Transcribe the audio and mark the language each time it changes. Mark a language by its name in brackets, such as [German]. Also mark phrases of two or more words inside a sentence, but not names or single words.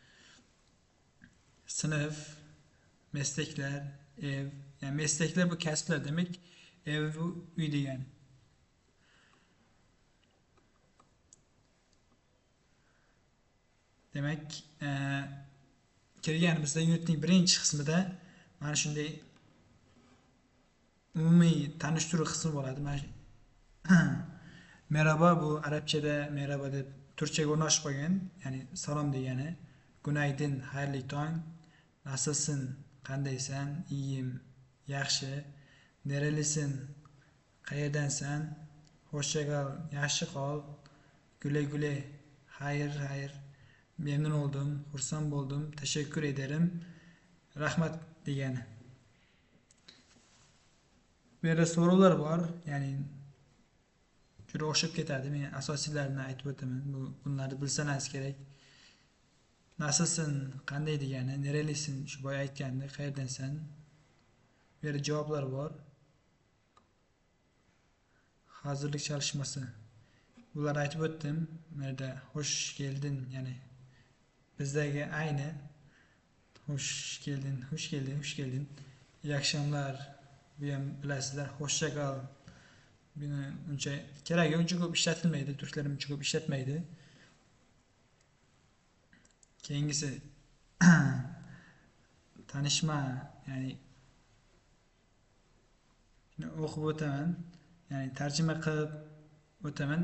[Uzbek] Sinf, mesleklar, ev, ya'ni mesleklar bu kasblar demak, ev bu uy degani. Demak, kirganimizda unitning birinchi qismida mana shunday umumiy tanishtiruv qismi bo'ladi. Merhaba, bu arabchada merhaba deb turkchaga o'rnashib qolgan, ya'ni salom degani. Gunaydin, xayrli tong. Nasılsın, qandaysan? Iyiyim, yaxshi. Nerelisin? Qayerdansan? [Turkish] Hoşça kal, [Uzbek] yaxshi qol. [Turkish] Güle güle, [Uzbek] hayır hayır. [Turkish] Memnun oldum, [Uzbek] xursand bo'ldim, [Turkish] teşekkür ederim, [Uzbek] rahmat degani. Bu yerda so'rovlar bor, ya'ni juda o'xshab ketadi. Men asosiylarini aytib o'taman. Bunlarni bilsangiz kerak. Nasılsın, qanday degani, nerelisin, shu boya aytganda, qayerdansan. Bu yerda javoblar bor. Hozirlik çalışması. Bularni aytib o'tdim. Bu yerda xush keldin, ya'ni bizdagi ayni xush keldin, xush keldin, xush keldin. [Turkish] İyi akşamlar. [Uzbek] Bu ham bilasizlar, [Turkish] hoşça kal. [Uzbek] Buni uncha keragi uncha ko'p ishlatilmaydi, turklar uncha ko'p ishlatmaydi. Keyingisi tanishma, ya'ni o'qib o'taman, ya'ni tarjima qilib o'taman.